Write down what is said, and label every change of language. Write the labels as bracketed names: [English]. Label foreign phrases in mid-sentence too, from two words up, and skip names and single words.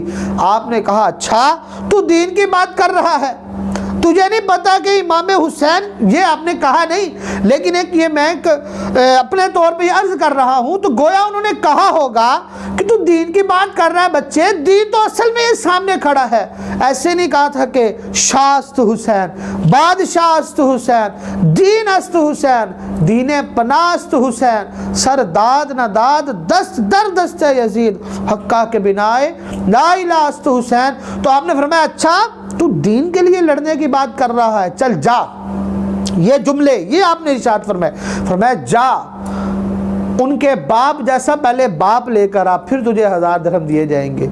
[Urdu] آپ نے کہا اچھا تو دین کی بات کر رہا ہے، تجھے نہیں پتا کہ امام حسین، یہ آپ نے کہا نہیں، لیکن ایک یہ میں اپنے طور پہ عرض کر رہا ہوں، تو گویا انہوں نے کہا ہوگا کہ تو دین کی بات کر رہا ہے بچے، دین تو اصل میں اس سامنے کھڑا ہے۔ ایسے نہیں کہا تھا کہ [Persian] شاست حسین، بادشاہ است حسین، دین است حسین، دین پناست حسین، سر داد نہ داد، دست در دست یزید، حقہ کے بنائے لا الہ است حسین۔ [Urdu] تو آپ نے فرمایا اچھا تو دین کے لیے لڑنے کی بات کر رہا ہے، چل جا۔ یہ جملے یہ آپ نے ارشاد فرمایا جا، ان کے باپ جیسا پہلے باپ لے کر آ، پھر تجھے 1000 درہم دیے جائیں گے۔